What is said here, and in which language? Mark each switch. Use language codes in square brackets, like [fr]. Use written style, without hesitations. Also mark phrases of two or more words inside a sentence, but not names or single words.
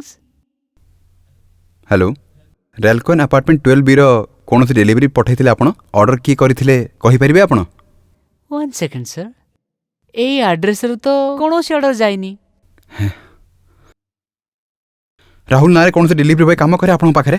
[or] ହ୍ୟାଲୋ, ରେଲକନ୍ ଆପାର୍ଟମେଣ୍ଟ 12Bର କୌଣସି ଡେଲିଭରି ପଠାଇଥିଲେ ଆପଣ? ଅର୍ଡ଼ର କିଏ କରିଥିଲେ କହିପାରିବେ ଆପଣ? [en] one second sir [or] ଏଇ ଆଡ୍ରେସରେ ତ କୌଣସି ଅର୍ଡର ଯାଇନି। ରାହୁଲ ନାଁରେ କୌଣସି ଡେଲିଭରି ବୟ କାମ କରେ ଆପଣଙ୍କ ପାଖରେ?